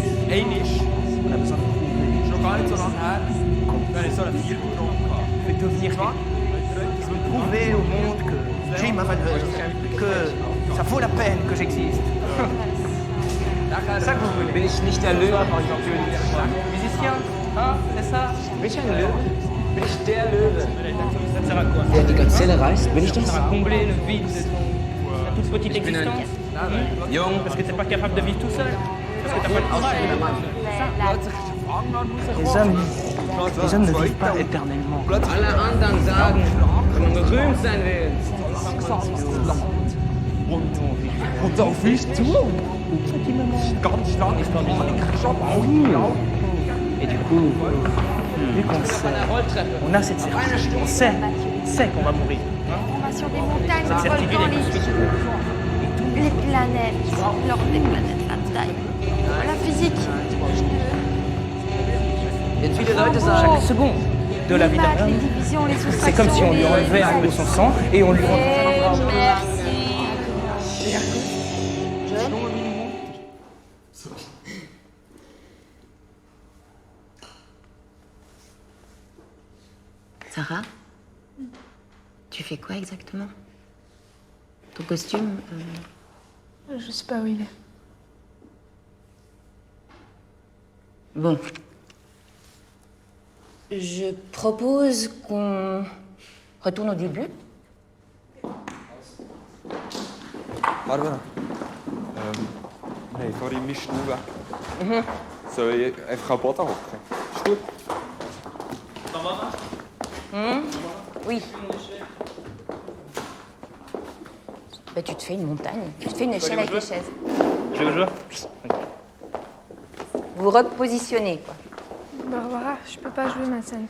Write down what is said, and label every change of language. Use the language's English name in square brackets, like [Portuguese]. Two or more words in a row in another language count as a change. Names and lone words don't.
[German] Einmal, [French] On a besoin de prouver. [German] schon gar nicht so lange her, wenn ich so eine Viertelgrund hatte. [French] Je vais devenir prouver au monde que j'ai ma valeur, que ça vaut la peine que j'existe. C'est ça que vous voulez. [German] Bin ich nicht der Löwe? [French] Musicien, hein, c'est ça? [German] Bin ich ein Löwe? Bin ich der Löwe? [French] Ça sert à quoi? [German] Der die Gazelle reißt? Bin ich [French] Ça [German] das? [French] sert à combler le vide de ta toute petite existence. [German] Jung. [French] Parce que t'es pas capable de vivre tout seul. Parce que t'as pas de travail. Les hommes ne vivent pas éternellement. [German] Alle anderen sagen, wenn man berühmt sein will. Und auf uns zu. Ganz lang ist noch nicht schon [French] Et du coup, vu qu'on sait, on a cette certitude, on sait qu'on va mourir. Formation des montagnes, Cette des certitude volcans, est plus que les planètes, l'ordre des planètes, la taille, la physique. [German] Jetzt viele Leute sagen, [French] Chaque seconde de la vie d'un Les homme, divisions, les soustractions. c'est comme si on lui enlevait un peu de son sang et on lui Sarah, tu fais quoi exactement? Ton costume Je sais pas où il est. Bon. Je propose qu'on retourne au début. [German] Barbara, wir haben vorhin meinen Stuhl weg. Soll ich einfach am Boden hocken? Ist gut? [French] Oui. Bah, tu te fais une montagne. Tu te fais une échelle avec les chaises. Je veux jouer. Vous repositionnez, quoi. Barbara, je peux pas jouer ma scène.